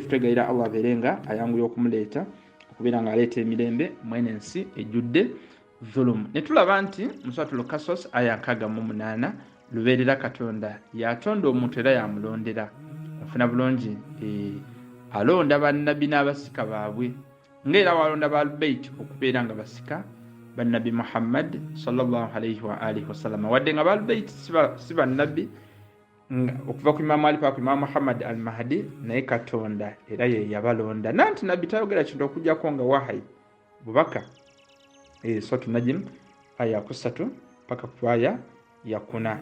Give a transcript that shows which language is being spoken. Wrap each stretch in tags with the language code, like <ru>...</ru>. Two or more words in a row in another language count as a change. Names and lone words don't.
<lg>Tutegeera Allah abeerenga ayanguye okumuleeta okubeera nga aleeta emirembe mwene ensi ejjudde dhulumu. Ne tulaba nti mu Suratul Qasas aya 68 lubeerera Katonda yatonda omuntu era yamulondera afuna bulungi alonda bannabbi n'abasika baabwe ng'era walonda ba Ahlulbayt okubeera nga basika bannabbi Muhammad</lg> <ar>صلى الله عليه وآله وسلم,</ar> <lg>wadde nga ba Ahlulbayt si bannabbi okuva ku Imaamu Ali paka ku Imaamu Muhammad al-Mahdi, naye Katonda era ye yabalonda. Nanti nabbi tayogera kintu okujjako nga wahayi bubaka. Suratul Najm aya 3 paka ku aya ya 4.</lg>